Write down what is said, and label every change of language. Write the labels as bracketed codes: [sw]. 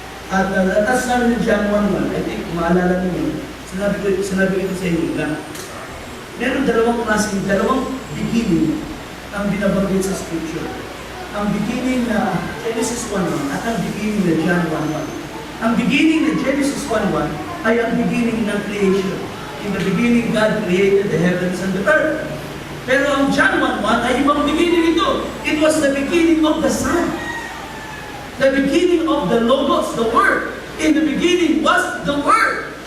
[tl] At natas namin ng John 1:1, [en] I think, [tl] maalala niyo, sinabi ko sa inyo na meron dalawang beginning ang binabanggit sa scripture. Ang beginning na Genesis 1:1 at ang beginning na John 1:1. Ang beginning na Genesis 1:1 ay ang beginning ng creation. [en] In the beginning, God created the heavens and the earth. [tl] Pero ang John 1:1 ay ibang beginning ito. [en] It was the beginning of the Son. The beginning of the Logos, the Word. In the beginning was the Word.